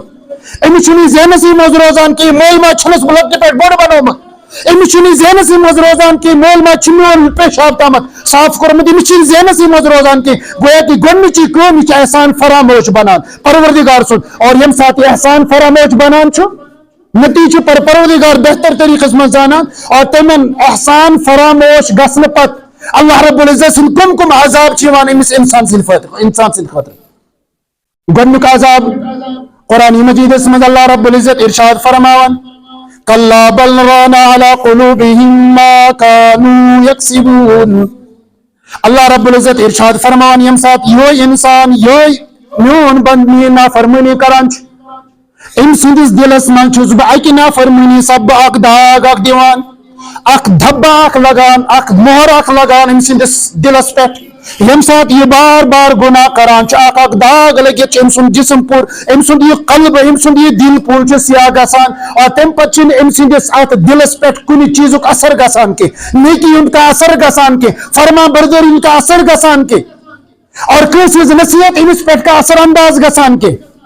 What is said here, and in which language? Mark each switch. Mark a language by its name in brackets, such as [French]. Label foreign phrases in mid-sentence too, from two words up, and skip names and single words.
[Kashmiri] أمِس چھُنہٕ یہِ ذہنسٕے منٛز روزان کہِ مٲلۍ ماجہِ چھُنس بہٕ لۄکٹہِ پٮ۪ٹھ بوٚڑ بنومُت أمِس چھُنہٕ یہِ ذہنسٕے منٛز روزان کہِ مٲلۍ ماجہِ چھُ میون پیشاب تامتھ صاف کوٚرمُت أمِس چھُنہٕ ذہنسٕے منٛز روزان کینٛہہ [Urdu] گویا کہ [Kashmiri] گۄڈنِچی کٲم یہِ چھِ احسان فراموش بنان پروردگار سُنٛد اور ییٚمہِ ساتہٕ یہِ احسان فراموش بنان چھُ نتیجہ پروردگار بہتر طریقس منٛز زانان اور تمن احسان فراموش گژھنہٕ پتہٕ اللہ رب العزت سٕنٛدۍ کم عذاب چھِ یِوان أمِس انسان سٕنٛدِ خٲطرٕ گۄڈنیُک عذاب قرآن مجیدس منٛز اللہ رب العزت ارشاد فرماوان [Arabic] کلا بل ران علی قلوبہم ما کانوا یکسبون [Kashmiri] اللہ رب العزت ارشاد فرماوان ییٚمہِ ساتہٕ یہوے انسان یہوے میون بند میٲنۍ نافرمٲنی کران چھُ أمۍ سٕنٛدِس دِلس منٛز چھُس بہٕ اکہِ نافرمٲنی سببہٕ اکھ داغ اکھ دِوان اکھ دھبہ اکھ لگان اکھ مۄہر اکھ لگان أمۍ سٕنٛدِس دِلس پٮ۪ٹھ ییٚمہِ ساتہٕ یہِ بار بار گۄناہ کران چھُ اکھ داغ لٔگِتھ چھُ أمۍ سُنٛد جسم پوٗرٕ أمۍ سُنٛد یہِ قلبہٕ أمۍ سُنٛد یہِ دِل پوٗرٕ چھُ سیاہ گژھان اور تمہِ پتہٕ چھُنہٕ أمۍ سٕنٛدِس اتھ دِلس پٮ۪ٹھ کُنہِ چیٖزُک اثر گژھان کینٛہہ نیکی ہُنٛد کانٛہہ اثر گژھان کینٛہہ فرما بردٲری ہُنٛد کانٛہہ اثر گژھان کینٛہہ اور کٲنٛسہِ ہٕنٛز نصیحت أمِس پٮ۪ٹھ کانٛہہ اثر انداز گژھان کینٛہہ